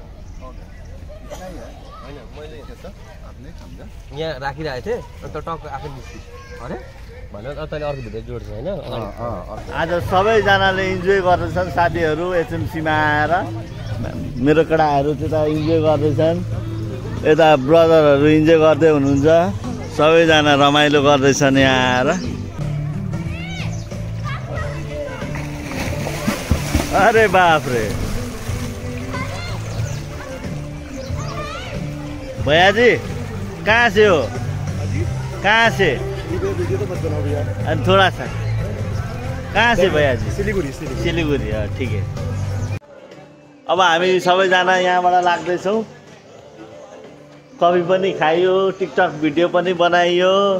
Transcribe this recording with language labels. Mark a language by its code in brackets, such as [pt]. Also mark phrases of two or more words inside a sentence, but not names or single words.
[ne] यहाँ राखिरहेको थिएँ अन्त टक्क आफै निस्क्यो अरे भनेर तैँले अर्को भिडियो जोड्छ होइन। आज सबैजनाले इन्जोय गर्दैछन्, साथीहरू एचएमसीमा आएर। मेरो केटाहरू त्यता इन्जोय गर्दैछन्, यता ब्रदरहरू इन्जोय गर्दै हुनुहुन्छ। सबैजना रमाइलो गर्दैछन् यहाँ आएर। [hi] अरे बाप रे भैया जी कहाँ से हो? कहाँ से? थोड़ा सा कहाँ से भैया जी? सिलिगुडी। ठिक है। [ne] अब हामी सबैजना यहाँबाट लाग्दैछौँ। कफी पनि खाइयो, टिकटक भिडियो पनि बनाइयो।